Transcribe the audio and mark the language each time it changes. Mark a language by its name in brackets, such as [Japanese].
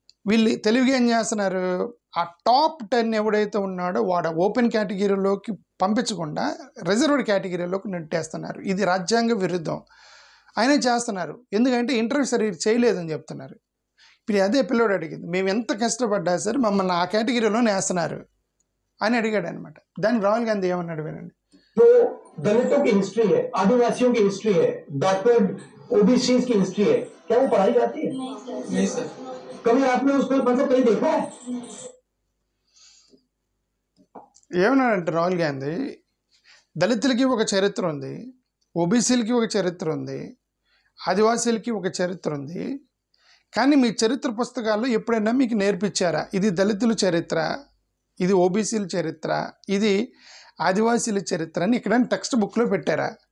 [Telugu] వీళ్ళు తెలివిగా ఏం చేస్తున్నారు, ఆ టాప్ 10 ఎవడైతే ఉన్నాడో వాడు ఓపెన్ కేటగిరీలోకి పంపించకుండా రిజర్వ్డ్ కేటగిరీలోకి నెట్టేస్తున్నారు. ఇది రాజ్యాంగ విరుద్ధం. ఆయన చేస్తున్నారు, ఎందుకంటే ఇంటర్వ్యూ సరిగ్గా చేయలేదని చెప్తున్నారు. ఇప్పుడు అదే పిల్లోడు అడిగింది, మేము ఎంత కష్టపడ్డా సరే మమ్మల్ని ఆ కేటగిరీలోనే వేస్తున్నారు అని అడిగాడు అనమాట. దానికి రాహుల్ గాంధీ ఏమన్నాడు వినండి. [Hindi] जो दलितों की हिस्ट्री है, आदिवासियों की हिस्ट्री है, बैकवर्ड ओबीसी की हिस्ट्री है, क्या वो पढ़ाई जाती है? नहीं सर. कभी आपने उसको मतलब कहीं देखा है? [Telugu] ఏమన్నాడంటే రాహుల్ గాంధీ, దళితులకి ఒక చరిత్ర ఉంది, ఓబీసీలకి ఒక చరిత్ర ఉంది, ఆదివాసీలకి ఒక చరిత్ర ఉంది, కానీ మీ చరిత్ర పుస్తకాల్లో ఎప్పుడైనా మీకు నేర్పించారా ఇది దళితుల చరిత్ర, ఇది ఓబీసీల చరిత్ర, ఇది ఆదివాసీల చరిత్ర అని ఇక్కడ టెక్స్ట్ బుక్లో పెట్టారా?